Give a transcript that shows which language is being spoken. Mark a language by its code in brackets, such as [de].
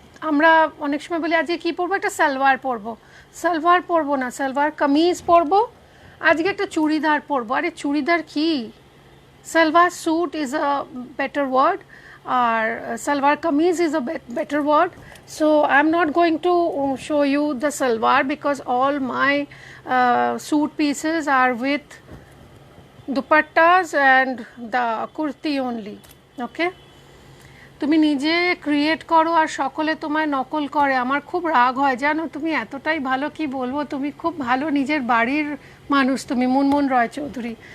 [bn] আমরা অনেক সময় বলি আজকে কী পরবো, একটা সালোয়ার পরবো। সালোয়ার পরবো না, সালোয়ার কামিজ পরবো। আজকে একটা চুড়িদার পরবো। আরে চুড়িদার কি? [en] Salwar suit is a better word, আর salwar kameez is a better word. So I'm not going to show you the salwar because all my suit pieces are with dupattas and the kurti only. [bn] Okay, তুমি নিজে create করো আর সকলে তোমায় নকল করে, আমার খুব রাগ হয় জানো। তুমি এতটাই ভালো, কি বলবো, তুমি খুব ভালো নিজের বাড়ির মানুষ তুমি, মুনমুন রয় চৌধুরী।